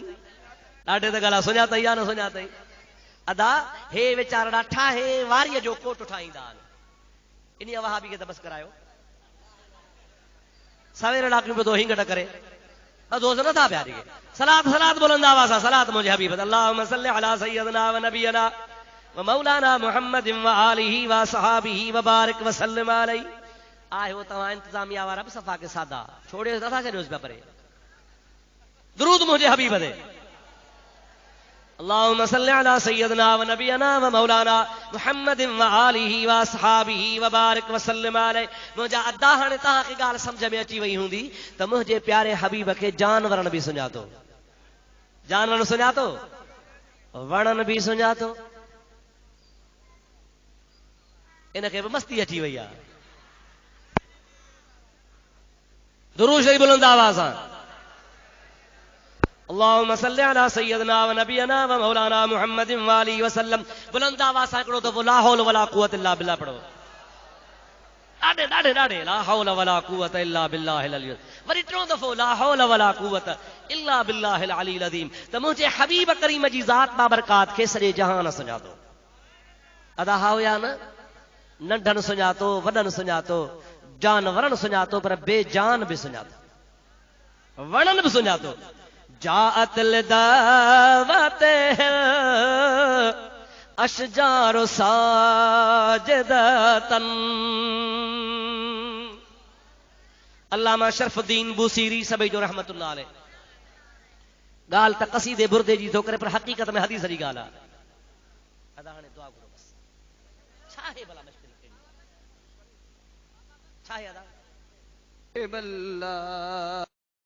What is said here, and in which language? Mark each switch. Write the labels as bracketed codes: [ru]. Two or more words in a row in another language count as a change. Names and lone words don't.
[sd] ॾाढे त ॻाल्हि सुञातई या न सुञातई? अदा हे वीचारा ठाहे वारीअ जो कोट ठाहींदा आहिनि। इन वहाबी खे त बसि करायो। सवेर ॾाकियूं पियो थो हिंग न करे, दोस्त नथा पिया ॾिए। सलात बुलंद आवाज़ सां, सलात मुंहिंजे हबीब [ar] اللهم صل على سيدنا ونبينا ومولانا محمد وآله وصحبه وبارك وسلم عليه. [sd] आयो तव्हां इंतज़ामिया वारा बि सफ़ा के सादा छोड़े नथा छॾियोसि पिया परे। दुरूद मुंहिंजे हबीब ते। [ar] اللهم صل على سيدنا ونبينا ومولانا محمد وآله وصحبه وبارك وسلم عليه. [sd] मुंहिंजा अदा हाणे तव्हांखे ॻाल्हि सम्झ में अची वई हूंदी त मुंहिंजे प्यारे हबीब खे जानवरनि बि सुञातो, जानवर सुञातो, वणनि बि सुञातो। इनखे बि मस्ती अची वई आहे। दुरूद शरीफ बुलंद आवाज़ सां। [ar] اللهم صل على سيدنا ونبينا ومولانا محمد وآله وسلم. [sd] बुलंद आवाज़ सां हिकिड़ो दफ़ो [ar] لا حول ولا قوة إلا بالله [sd] पढ़ो। [ar] ॾाढे لا حول ولا قوة إلا بالله العلي. [sd] वरी टियों दफ़ो [ar] لا حول ولا قوة إلا بالله العلي العظيم. [sd] त मुंहिंजे हबीब करीम जी ज़ात बाबरकात खे सॼे जहान सुञातो। अदा हुया न, नंढनि सुञातो, वॾनि सुञातो, जानवरनि सुञातो, पर बेजान बि सुञातो, वणनि बि सुञातो। [ar] جاءت لدعوته الأشجار ساجدة. [sd] अल्लामा शरफुद्दीन बूसीरी सभई जो [ar] رحمة الله عليه [sd] ॻाल्हि त क़सीदे बुरदे जी थो करे, पर हक़ीक़त में हदीस जी ॻाल्हि आहे। अदा हाणे दुआ करो बस। छा आहे भला मुश्किल कहिड़ी छा आहे अदा?